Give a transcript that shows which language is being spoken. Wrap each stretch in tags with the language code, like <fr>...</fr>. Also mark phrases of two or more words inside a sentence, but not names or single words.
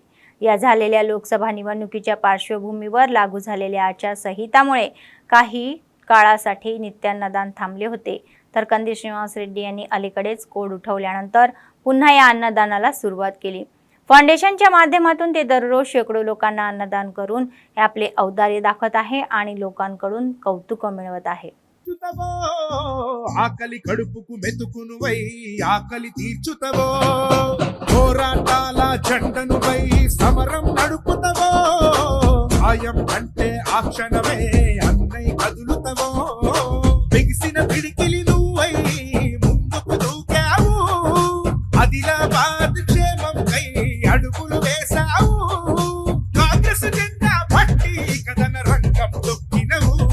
<mr>या झालेल्या लोकसभा निवडणुकीच्या पार्श्वभूमीवर लागू झालेल्या आचारसंहितामुळे काही काळासाठी नित्यान्नदान थांबले होते, तर कंदी श्रीनिवास रेड्डी यांनी अलीकडेच कोड उठवल्यानंतर पुन्हा या अन्नदानाला सुरुवात केली. फाउंडेशनच्या माध्यमातून ते दररोज शेकडो लोकांना अन्नदान करून हे आपले औदार्य दाखवत आहे आणि लोकांकडून कौतुक मिळवत आहे.</mr> <te>ఆకలి కడుపుకు మెతుకునువై ఆకలి తీర్చుతవో, పోరాటాల జెండనువై సమరం నడుపుతవో, సాయం అంటే ఆ క్షణమే అన్నై కదులుతవో, బిగిసిన పిడికిలి నువ్వై ముందుకు దూకావు, ఆదిలాబాద్ క్షేమంకై అడుగులు వేశావు, కాంగ్రెస్ జెండా పట్టి కథన రంగం తొక్కినవు,</te>